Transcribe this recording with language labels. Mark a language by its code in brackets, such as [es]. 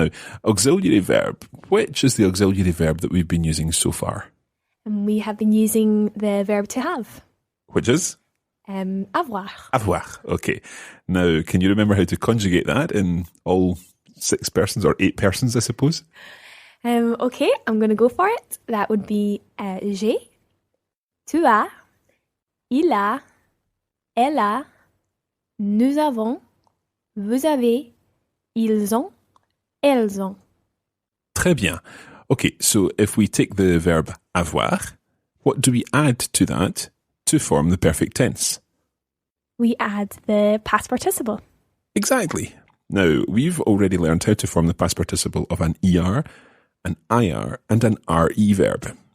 [en] Now, auxiliary verb, which is the auxiliary verb that we've been using so far? And we have been using the verb to have. Which is? [fr] Avoir. [en] Avoir, okay. Now, can you remember how to conjugate that in all 6 persons or 8 persons, I suppose? Okay, I'm going to go for it. That would be [fr] j'ai, tu as, il a, elle a, nous avons, vous avez, ils ont, elles ont. Très bien. [en] Okay, so if we take the verb avoir, what do we add to that to form the perfect tense? We add the past participle. Exactly. Now, we've already learned how to form the past participle of an ER, an IR, and an RE verb.